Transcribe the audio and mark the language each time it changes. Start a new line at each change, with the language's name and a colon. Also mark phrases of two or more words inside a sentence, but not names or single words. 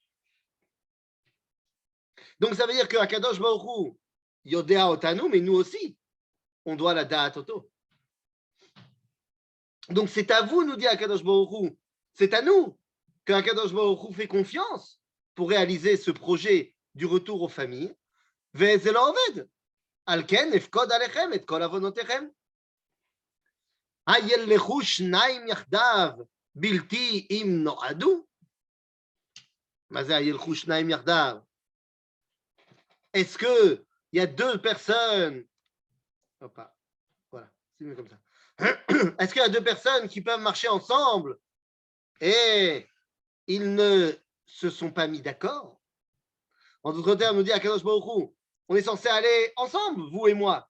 French: Donc ça veut dire que Akadosh Baruch Hu,
Hebrew: יודע אותנו,
French: mais nous aussi, on doit la
Hebrew: דעת אותו.
French: Donc c'est à vous, nous dit Akadosh Baruch Hu, c'est à nous qu'Akadosh Baruch Hu fait confiance pour réaliser ce projet du retour aux familles.
Hebrew: וזה לא עובד. על כן, אפקוד עליכם את כל עוונותיכם. הילכו שניים יחדיו, בלתי אם נועדו. מה זה הילכו שניים יחדיו?
French: Est-ce qu'il y a deux personnes, voilà, c'est mieux comme ça. Est-ce qu'il y a deux personnes qui peuvent marcher ensemble et ils ne se sont pas mis d'accord? En d'autres termes, nous dit Akadosh Baruch Hu, on est censé aller ensemble, vous et moi.